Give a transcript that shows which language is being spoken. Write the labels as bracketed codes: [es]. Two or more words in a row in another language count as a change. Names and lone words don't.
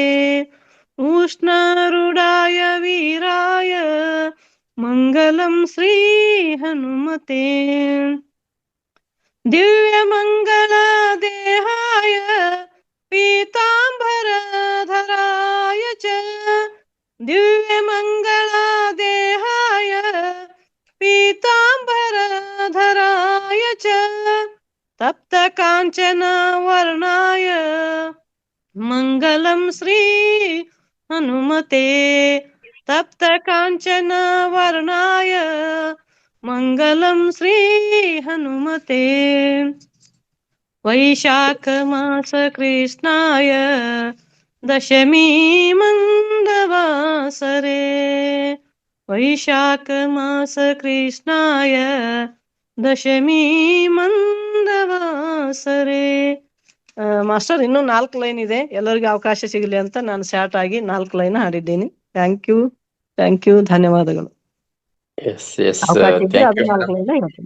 [sa] ಉಷ್ಣರೂಢಾಯ ವೀರಾಯ ಮಂಗಲಂ ಶ್ರೀ ಹನುಮತೆ, ದಿವ್ಯ ಮಂಗಲ ದೇಹಾಯ ಪೀತಾಂಬರ ಧರಾಯ ಚ, ದಿವ್ಯ ಮಂಗಳ ದೇಹಾಯ ಪೀತಾಂಬರ ಧರಾಯ ಚ, ತಪ್ತ ಕಾಂಚನ ವರ್ಣಾಯ ಮಂಗಲಂ ಶ್ರೀ ಹನುಮತೆ, तप्त काञ्चन वर्णाय मङ्गलं श्री हनुमते वैशाख मास कृष्णाय दशमी मन्दवासरे वैशाख मास कृष्णाय ದಶಮಿ ಮಂದವಾಸರೆ. [kn] ಮಾಸ್ಟರ್ ಇನ್ನೂ 4 ಲೈನ್ ಇದೆ, ಎಲ್ಲರಿಗೂ ಅವಕಾಶ ಸಿಗಲಿ ಅಂತ ನಾನು ಶಾರ್ಟ್ ಆಗಿ 4 ಲೈನ್ ಹಾಡಿದ್ದೀನಿ. [en] Thank you, [kn] ಧನ್ಯವಾದಗಳು. ಅವಕಾಶ ಇದ್ರೆ ಅದು 4 ಲೈನ್ ಹೇಳ್ತೀನಿ.